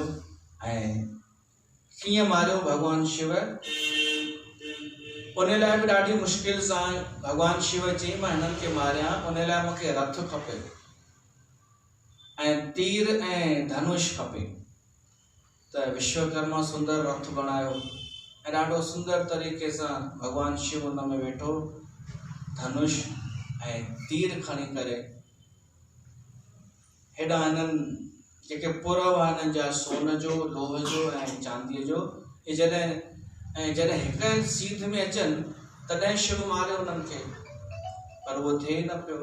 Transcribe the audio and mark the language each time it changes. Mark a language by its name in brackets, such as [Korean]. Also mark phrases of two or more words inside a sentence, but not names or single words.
[Sindhi] ऐं कीअं मारियो भॻवान शिव? उन लाइ बि ॾाढी मुश्किल सां भॻवान शिव चई मां हिननि खे मारियां, उन लाइ मूंखे रथ खपे ऐं तीर ऐं धनुष खपे। त विश्वकर्मा सुंदर रथ बनायो ऐं ॾाढो सुंदर तरीक़े सां भॻवान शिव उन में वेठो, धनुष ऐं तीर खणी करे। हेॾा हिननि जेके पुरव आहे हिननि जा सोन जो, लोह जो ऐं चांदीअ जो, इहे जॾहिं हिक सीध में अचनि तॾहिं शिव मारियो उन्हनि खे, पर उहो थिए न पियो।